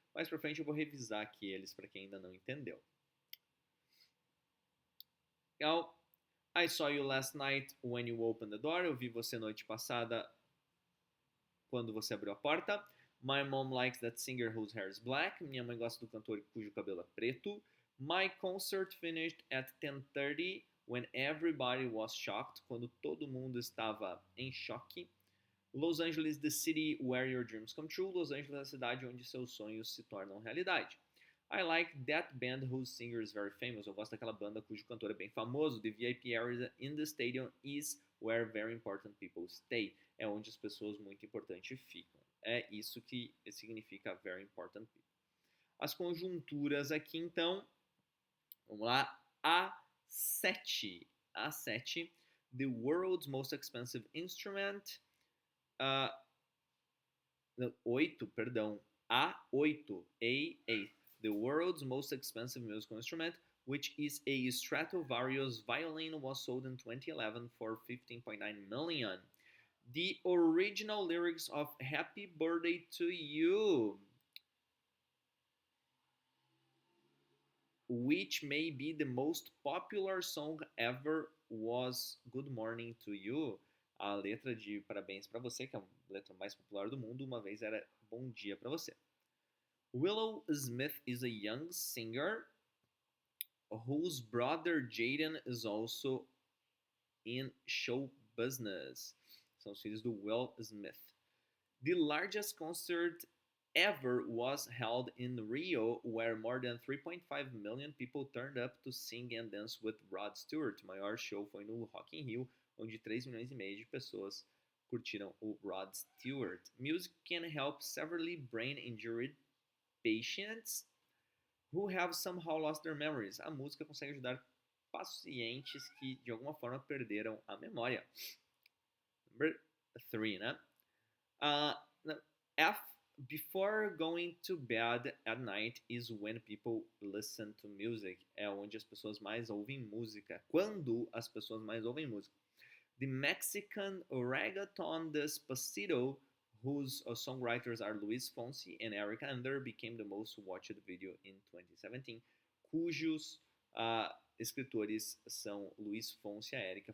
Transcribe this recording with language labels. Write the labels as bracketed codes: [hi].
[pt] Mais pra frente eu vou revisar aqui eles para quem ainda não entendeu. Legal. [en] I saw you last night when you opened the door. [pt] Eu vi você noite passada quando você abriu a porta. [en] My mom likes that singer whose hair is black. [pt] Minha mãe gosta do cantor cujo cabelo é preto. [en] My concert finished at 10:30 when everybody was shocked. [pt] Quando todo mundo estava em choque. [en] Los Angeles, the city where your dreams come true. [pt] Los Angeles é a cidade onde seus sonhos se tornam realidade. [en] I like that band whose singer is very famous. [pt] Eu gosto daquela banda cujo cantor é bem famoso. [en] The VIP area in the stadium is where very important people stay. [pt] É onde as pessoas muito importantes ficam. É isso que significa [en] very important people. [pt] As conjunturas aqui, então. Vamos lá. A7. A7. [en] The world's most expensive instrument. [pt] 8, perdão. A8. A8. [en] The world's most expensive musical instrument, which is a Stradivarius violin, was sold in 2011 for $15.9 million. The original lyrics of Happy Birthday to You, which may be the most popular song ever, was Good Morning to You. [pt] A letra de Parabéns para Você, que é a letra mais popular do mundo, uma vez era Bom Dia para Você. [en] Willow Smith is a young singer whose brother Jaden is also in show business. [pt] São os filhos do Will Smith. [en] The largest concert ever was held in Rio, where more than 3.5 million people turned up to sing and dance with Rod Stewart. [pt] O maior show foi no Rock in Rio, onde 3 milhões e meio de pessoas curtiram o Rod Stewart. [en] Music can help severely brain-injured patients who have somehow lost their memories. [pt] A música consegue ajudar pacientes que de alguma forma perderam a memória. [en] Number 3, né? F. Before going to bed at night is when people listen to music. [pt] É onde as pessoas mais ouvem música. Quando as pessoas mais ouvem música. [en] The Mexican reggaeton Despacito whose songwriters are Luis Fonsi and Erica Ander, became the most watched video in 2017, [pt] cujos escritores são Luis Fonsi e a Erica.